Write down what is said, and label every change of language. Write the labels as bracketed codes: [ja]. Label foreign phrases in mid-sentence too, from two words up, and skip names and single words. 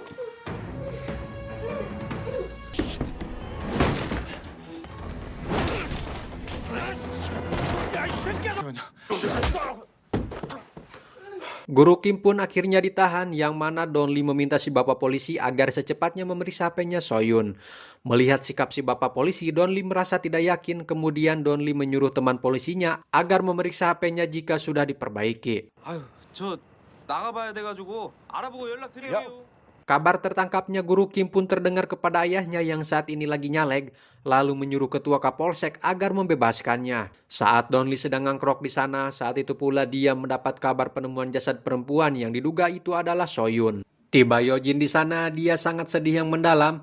[id] Guru Kim pun akhirnya ditahan, yang mana Donli meminta si bapak polisi agar secepatnya memeriksa HP-nya Soyun. Melihat sikap si bapak polisi, Donli merasa tidak yakin, kemudian Donli menyuruh teman polisinya agar memeriksa HP-nya jika sudah diperbaiki. [ko] 아유, 저 나가봐야 돼가지고 알아보고 연락드려요. [id] Kabar tertangkapnya Guru Kim pun terdengar kepada ayahnya yang saat ini lagi nyaleg, lalu menyuruh ketua Kapolsek agar membebaskannya. Saat Donli sedang ngangkrok di sana, saat itu pula dia mendapat kabar penemuan jasad perempuan yang diduga itu adalah Soyun. Tiba Yojin di sana, dia sangat sedih yang mendalam.